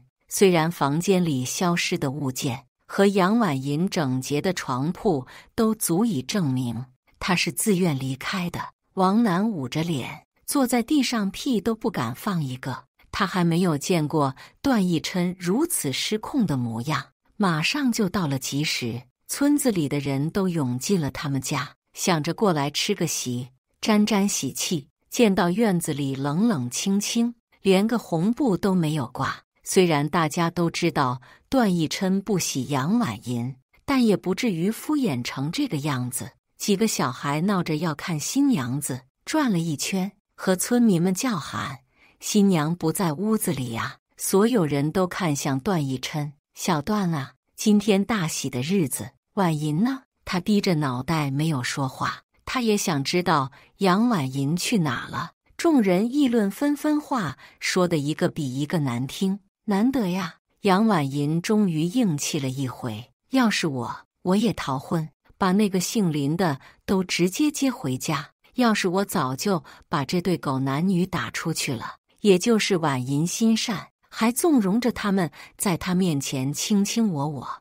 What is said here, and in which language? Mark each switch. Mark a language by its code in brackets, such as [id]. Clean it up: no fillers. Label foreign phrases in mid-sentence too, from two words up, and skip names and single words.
[zh] 雖然房間裡消失的物件和楊婉銀整潔的床鋪都足以證明他是自願離開的。王楠捂着臉坐在地上，屁都不敢放一個。他還沒有見過段奕琛如此失控的模樣。馬上就到了吉時，村子裡的人都湧進了他們家，想着過來吃個席，沾沾喜氣。見到院子裡冷冷清清，連個紅布都沒有掛。雖然大家都知道段奕琛不喜楊婉銀，但也不至於敷衍成這個樣子。幾個小孩鬧着要看新娘子，轉了一圈，和村民們叫喊：“新娘不在屋子裡呀！” 所有人都看向段奕琛：“小段啊，今天大喜的日子，婉银呢？” 他低着腦袋沒有說話。他也想知道楊婉银去哪了。眾人議論紛紛，話說的一個比一個難聽。難得呀，楊婉銀終於硬氣了一回。要是我也逃婚，把那個姓林的都直接接回家。要是我早就把這對狗男女打出去了。也就是婉银心善，還縱容着他們在他面前卿卿我我。